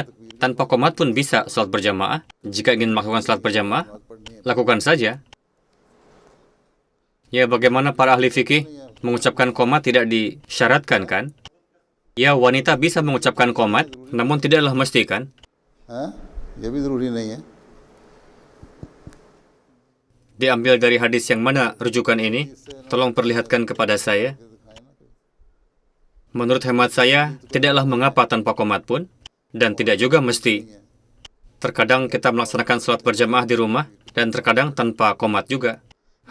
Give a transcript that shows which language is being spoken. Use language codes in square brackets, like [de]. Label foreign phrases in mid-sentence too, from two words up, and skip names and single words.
[id] Tanpa qomat pun bisa salat berjamaah. Jika ingin melakukan salat berjamaah, lakukan saja. Ya, bagaimana para ahli fikih mengucapkan qomat tidak disyaratkan kan? Ya, wanita bisa mengucapkan qomat, namun tidaklah mesti kan? [ur] हाँ ये भी ज़रूरी नहीं है [id] Diambil dari hadis yang mana rujukan ini? Tolong perlihatkan kepada saya. Menurut hemat saya, tidaklah mengapa tanpa qomat pun, dan tidak juga mesti. Terkadang kita melaksanakan salat berjamaah di rumah, dan terkadang tanpa qomat juga.